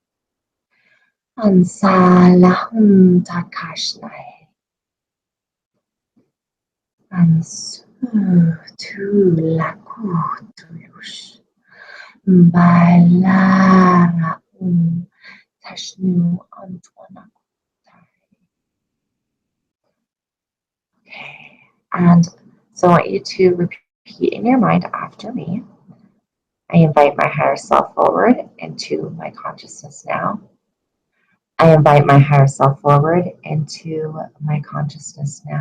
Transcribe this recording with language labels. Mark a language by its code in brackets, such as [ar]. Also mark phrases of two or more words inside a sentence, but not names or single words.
[en] Ansalahum takashnai. Ansu tu lakutulush. Bailara tashnu antwana. Okay. And so I want you to repeat in your mind after me. I invite my higher self forward into my consciousness now. I invite my higher self forward into my consciousness now.